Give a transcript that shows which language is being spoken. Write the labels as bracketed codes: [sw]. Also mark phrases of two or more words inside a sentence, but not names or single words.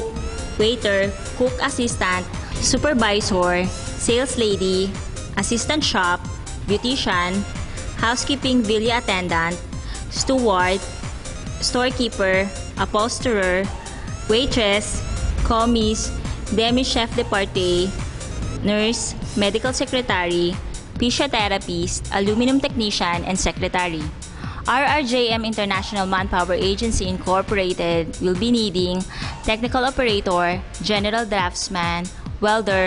[en] waiter, cook assistant, supervisor, sales lady, assistant shop, beautician, housekeeping villa attendant, steward, storekeeper, upholsterer, waitress, [fr] commis, demi-chef de partie, [en] nurse, medical secretary, physiotherapist, aluminum technician, and secretary. RRJM International Manpower Agency Incorporated will be needing technical operator, general draftsman, welder,